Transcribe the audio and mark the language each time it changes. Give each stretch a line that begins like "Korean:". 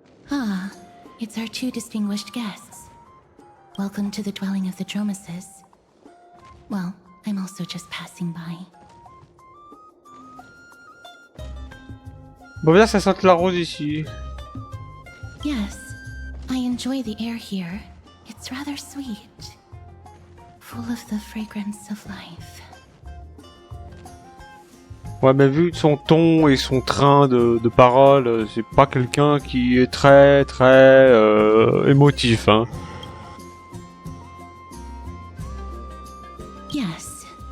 English: Ah, it's our two distinguished guests. Welcome to the dwelling of the Dromeses. Well, I'm also just passing by.
French: Bon, bien, ça sente la rose ici.
English: Yes, I enjoy the air here. It's rather sweet. Full of the fragrance of life.
French: Ouais, mais vu son ton et son train de parole, c'est pas quelqu'un qui est très émotif, hein.
English: Yes.